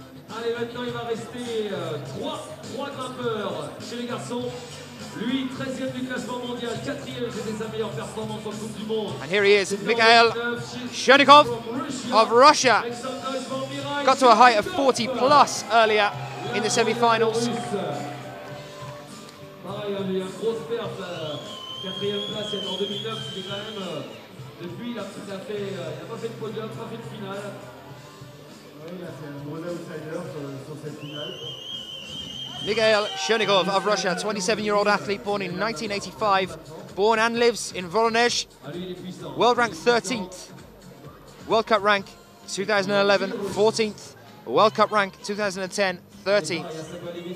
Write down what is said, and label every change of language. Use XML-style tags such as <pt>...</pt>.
<fr>Allez, maintenant il va rester 3 grimpeurs chez les garçons. Lui, 13e du classement mondial, 4e, c'était sa meilleure performance en Coupe du Monde.</fr> <en>And here he is, Mikhail Chernikov of Russia. Got to a height of 40 plus earlier in the semi-finals.</en> <fr>Pareil, il y a une grosse perf, 4e place en 2009, c'était quand même, depuis il a pas fait de podium, pas fait de finale. Oui, là c'est un gros outsider sur cette finale.</fr> <en>Mikhail Chernikov of Russia, 27-year-old athlete born in 1985, born and lives in Voronezh, world rank 13th, World Cup rank 2011 14th, World Cup rank 2010 13th.</en>